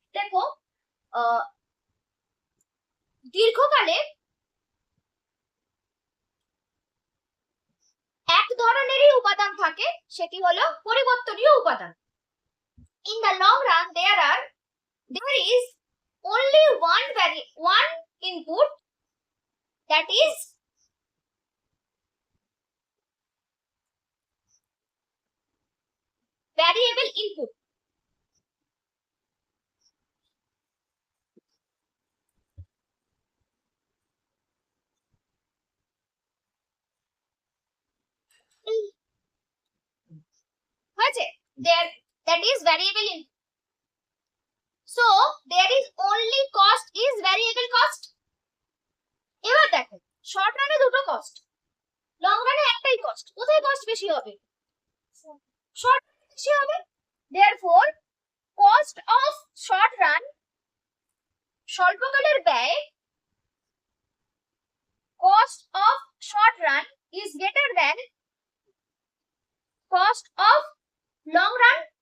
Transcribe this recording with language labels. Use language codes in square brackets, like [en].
[bn] দেখো দীর্ঘকালে এক ধরনেরই উপাদান থাকে, সেটি হলো পরিবর্তনীয় উপাদান। [en] In the long run there is only one input, that is variable input. [bn] হয়েছে? [en] There that is variable input. So there is only cost is variable cost. [bn] এবার দেখো শর্ট রানে দুটো কস্ট, লং রানে একটাই কস্ট। কোথায় কস্ট বেশি হবে? শর্ট রানে বেশি হবে। [en] Therefore cost of short run, [bn] স্বল্পকালের ব্যয়, [en] cost of short run is greater than cost of long run.